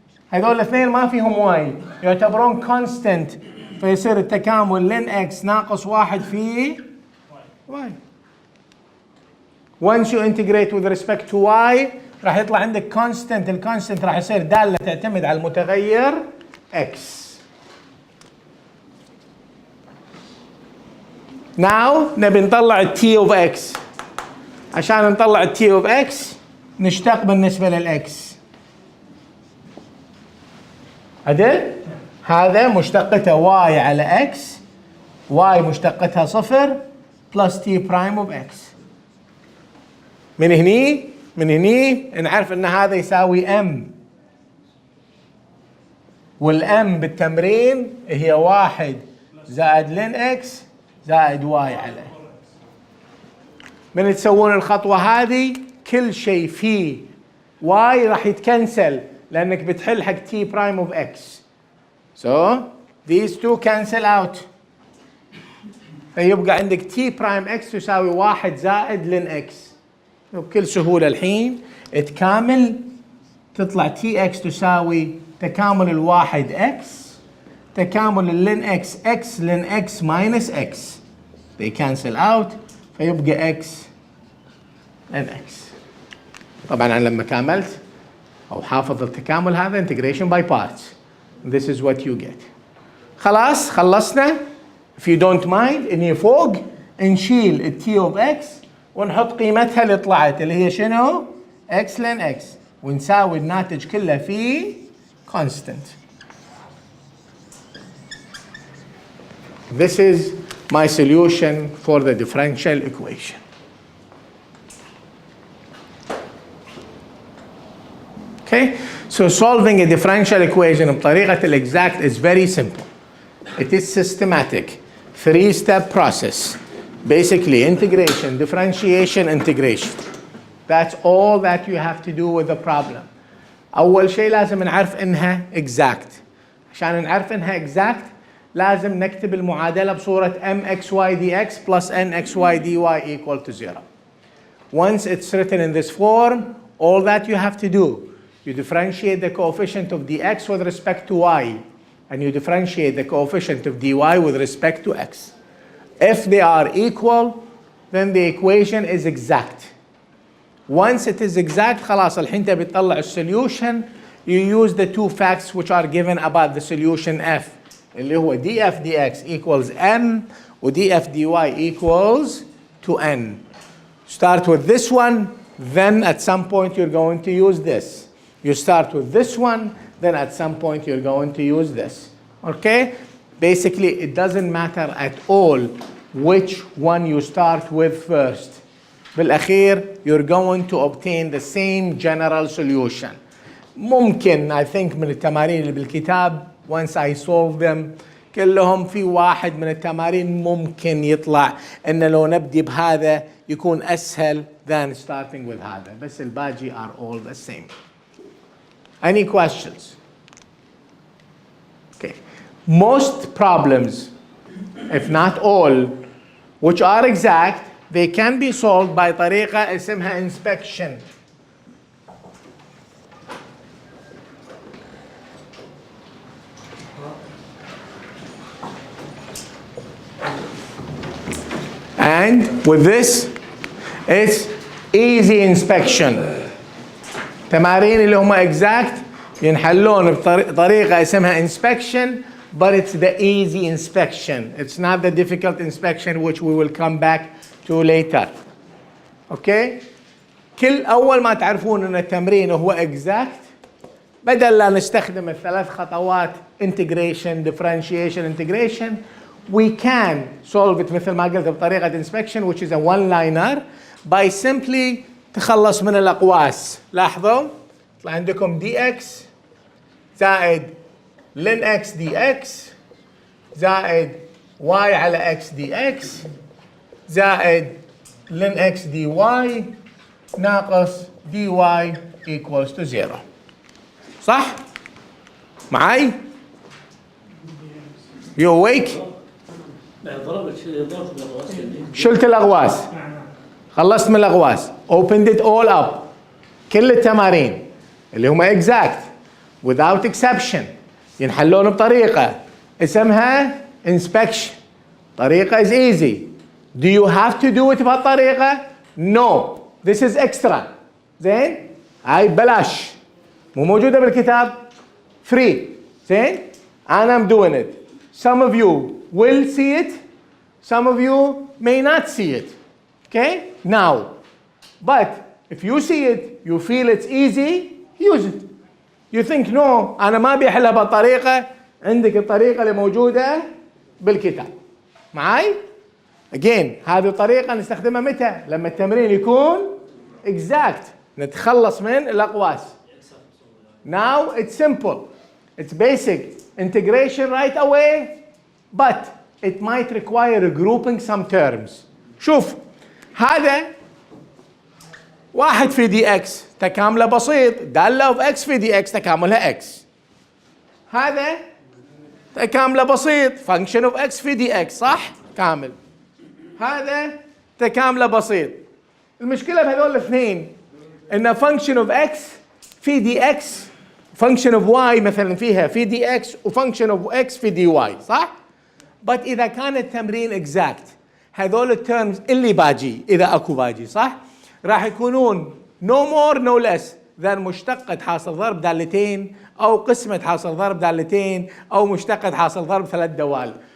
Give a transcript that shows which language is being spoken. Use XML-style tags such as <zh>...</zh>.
<ar>هذول الاثنين ما فيهم واي يعتبرون constant، فيصير التكامل لن إكس ناقص 1 في واي.</ar> <en>Once you integrate with respect to y</en> <ar>راح يطلع عندك constant. الكونستنت راح يصير دالة تعتمد على المتغير x.</ar> <en>now</en> <ar>نبي نطلع ال t of x. عشان نطلع ال t of x نشتق بالنسبة للx. عدل؟ هذا مشتقته y على x، y مشتقتها 0 plus t prime of x. من هني نعرف ان هذا يساوي m، والm بالتمرين هي 1 زائد ln x زائد y على. من تسوون الخطوة هذه كل شيء فيه y راح يتكنسل لانك بتحل حق t prime of x.</ar> <en>so these two cancel out.</en> <ar>فيبقى عندك t prime x تساوي 1 زائد ln x. وبكل سهولة الحين تكامل تطلع tx تساوي تكامل الواحد x تكامل ln x x ln x minus x.</ar> <en>they cancel out</en> <ar>فيبقى</ar> <en>x ln x.</en> <ar>طبعا أنا لما كاملت أو حافظ التكامل هذا integration by parts.</ar> <en>this is what you get.</en> <ar>خلاص خلصنا.</ar> <en>if you don't mind</en> <ar>إني فوق نشيل ال t of x ونحط قيمتها اللي طلعت اللي هي شنو؟ x ln x ونساوي الناتج كله في constant.</ar> <en>This is my solution for the differential equation. Okay, so solving a differential equation</en> <ar>بطريقة</ar> <en>الexact is very simple. It is systematic, 3-step process. Basically integration, differentiation, integration. That's all that you have to do with the problem.</en> <ar>أول شيء لازم نعرف إنها exact. عشان نعرف إنها exact لازم نكتب المعادلة بصورة mxy dx plus nxy dy equal to 0.</ar> <en>Once it's written in this form, all that you have to do, you differentiate the coefficient of dx with respect to y, and you differentiate the coefficient of dy with respect to x. If they are equal, then the equation is exact. Once it is exact,</en> <ar>خلاص الحين تبي تطلع السوليوشن.</ar> <en>You use the two facts which are given about the solution f</en> <ar>اللي هو</ar> <en>df dx equals m و df dy equals to n. Start with this one, then at some point you're going to use this. You start with this one, then at some point you're going to use this. Okay? Basically, it doesn't matter at all which one you start with first.</en> <ar>بالأخير,</ar> <en>you're going to obtain the same general solution.</en> <ar>ممكن,</ar> <en>I think,</en> <ar>من التمارين اللي بالكتاب,</ar> <en>once I solve them,</en> <ar>كلهم في واحد من التمارين ممكن يطلع إن لو نبدي بهذا يكون أسهل</ar> <en>than starting with</en> <ar>هذا. بس الباقي</ar> <en>are all the same. Any questions? Okay. Most problems, if not all, which are exact, they can be solved by</en> <ar>طريقة اسمها</ar> <en>inspection. And with this, it's easy inspection.</en> <ar>تمارين اللي هم exact ينحلون بطريقة اسمها inspection,</ar> <en>but it's the easy inspection. It's not the difficult inspection which we will come back to later. Okay?</en> <ar>كل أول ما تعرفون أن التمرين هو exact, بدل لا نستخدم الثلاث خطوات integration, differentiation, integration,</ar> <en>we can solve it</en> <ar>مثل ما قلت بطريقة inspection,</ar> <en>which is a one-liner, by simply</en> <ar>تخلص من الأقواس. لاحظوا طلع عندكم dx زائد ln x dx زائد y على x dx زائد ln x dy ناقص dy equals to 0. صح؟ معي؟</ar> <en>You awake؟</en> <ar>شلت الأغواس. خلصت من الأغواس.</ar> <en>Opened it all up.</en> <ar>كل التمارين اللي هم exact</ar> <en>without exception</en> <ar>ينحلون بطريقة اسمها inspection. طريقة</ar> <en>is easy. Do you have to do it</en> <ar>بهالطريقة?</ar> <en>No. This is extra.</en> <ar>زين؟ هاي ببلاش، مو موجودة بالكتاب، free. زين؟</ar> <en>and I'm doing it. Some of you will see it, some of you may not see it. Okay? Now, but if you see it, you feel it's easy, use it. You think no,</en> <ar>أنا ما بيحلها بالطريقة، عندك الطريقة اللي موجودة بالكتاب. معاي؟</ar> <en>Again</en> <ar>هذه الطريقة نستخدمها متى؟ لما التمرين يكون exact، نتخلص من الأقواس.</ar> <en>Now it's simple. It's basic integration right away, but it might require grouping some terms.</en> <ar>شوف هذا واحد في دي اكس تكامله بسيط، دالة اوف اكس في دي اكس تكاملها اكس. هذا تكامله بسيط، فانكشن اوف اكس في دي اكس، صح؟ كامل. هذا تكامله بسيط. المشكله بهذول الاثنين ان فانكشن اوف اكس في دي اكس، فانكشن اوف واي مثلا فيها في دي اكس، وفانكشن اوف اكس في دي واي، صح؟ بس اذا كان التمرين اكزاكت هذول التيرمز اللي باجي، اذا اكو باجي، صح؟ راح يكونون</ar> <en>no more no less than</en> <ar>مشتقة حاصل ضرب دالتين، او قسمة حاصل ضرب دالتين، او مشتقة حاصل ضرب ثلاث دوال.</ar>